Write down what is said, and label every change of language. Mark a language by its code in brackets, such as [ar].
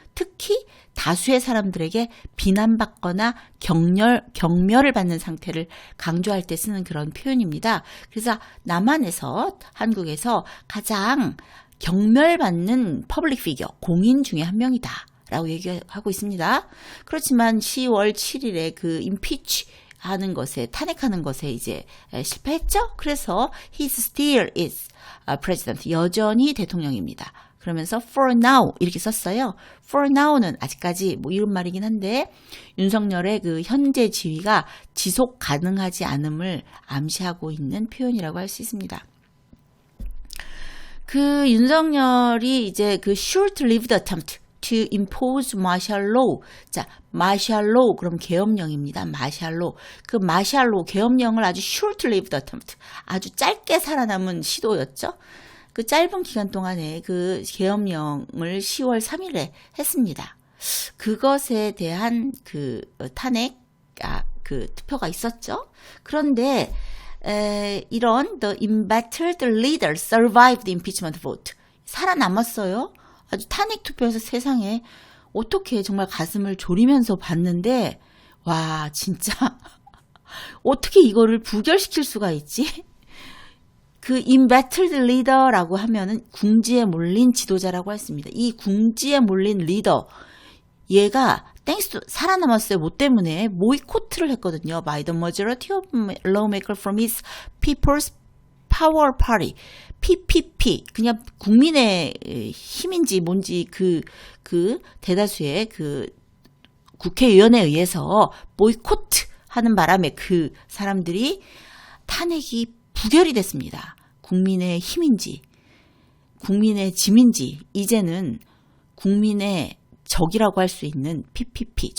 [ko] 특히 다수의 사람들에게 비난받거나 경멸을 받는 상태를 강조할 때 쓰는 그런 표현입니다. 그래서 남한에서, 한국에서 가장 경멸받는 퍼블릭 피겨, 공인 중에 한 명이다 라고 얘기하고 있습니다. 그렇지만 10월 7일에 임피치 하는 것에, 탄핵하는 것에 이제 실패했죠. [en] 그래서 he still is president, [ko] 여전히 대통령입니다. 그러면서 [en] for now [ko] 이렇게 썼어요. for now는 아직까지 이런 말이긴 한데 윤석열의 현재 지위가 지속 가능하지 않음을 암시하고 있는 표현이라고 할 수 있습니다. 윤석열이 이제 [en] short-lived attempt to impose martial law. 자, martial law, [ko] 그럼 계엄령입니다. [en] martial law. [ko] martial law, 계엄령을 아주 [en] short-lived attempt, [ko] 아주 짧게 살아남은 시도였죠. 짧은 기간 동안에 계엄령을 10월 3일에 했습니다. 그것에 대한 탄핵, 투표가 있었죠. 그런데, 이런 [en] the embattled leader survived the impeachment vote. [ko] 살아남았어요. 아주 탄핵 투표에서 세상에 어떻게 정말 가슴을 졸이면서 봤는데, 와, 진짜 어떻게 이거를 부결시킬 수가 있지? [en] embattled leader [ko] 라고 하면은 궁지에 몰린 지도자라고 했습니다. 이 궁지에 몰린 리더, 얘가 땡스 살아남았어요. 뭐 때문에 보이콧을 했거든요. [en] By the majority of lawmakers from his People's Power Party, PPP. [ko] 그냥 국민의 힘인지 뭔지 대다수의 국회의원에 의해서 보이콧하는 바람에 사람들이 탄핵이 부결이 됐습니다. 국민의 힘인지, 국민의 짐인지, 이제는 국민의 적이라고 할 수 있는 PPP.